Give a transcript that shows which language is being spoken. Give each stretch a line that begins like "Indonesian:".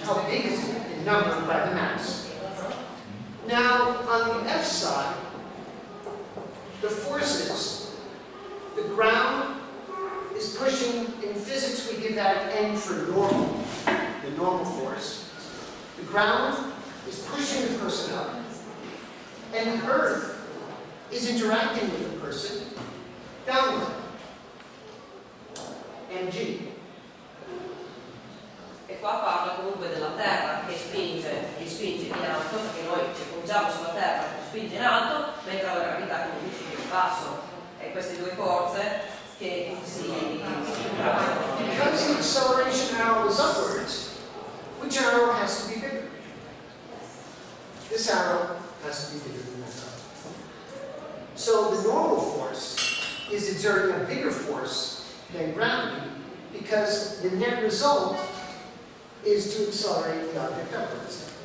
English: How big is it in number by the mass? Now, on the F side, the forces, the ground is pushing, in physics we give that N for normal, the normal force. The ground is pushing the person up, and the earth is interacting with the person downward, mg.
Italian: E qua parla comunque della terra che spinge in alto, perché noi ci appoggiamo sulla terra che spinge in alto, mentre la gravità che ci spinge in basso. E queste due forze che si incontrano.
English: Because the acceleration arrow is upwards, which arrow has to be bigger? This arrow has to be bigger than that arrow. So the normal force is exerting a bigger force than gravity because the net result is to accelerate the object upwards.